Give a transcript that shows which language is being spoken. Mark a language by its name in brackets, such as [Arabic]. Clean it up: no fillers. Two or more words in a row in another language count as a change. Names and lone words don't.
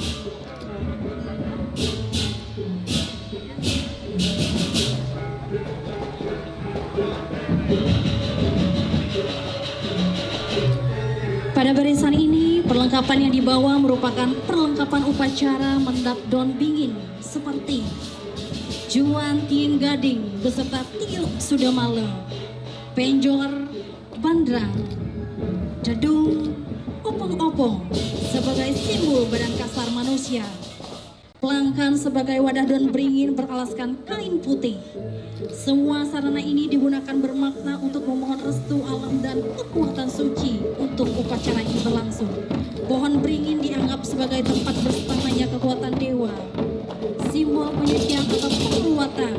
[Indonesian] Pada barisan ini, perlengkapan yang dibawa merupakan perlengkapan upacara mendap daun bingin seperti juan tiing gading beserta tiup sudamale, penjor, bandrang, jadung, opong-opong sebagai simbol badan kasar manusia. Pelangkan sebagai wadah daun beringin beralaskan kain putih. Semua sarana ini digunakan bermakna untuk memohon restu alam dan kekuatan suci untuk upacara ini berlangsung. Pohon beringin dianggap sebagai tempat bersamanya kekuatan dewa, simbol penyucian atau penguatan.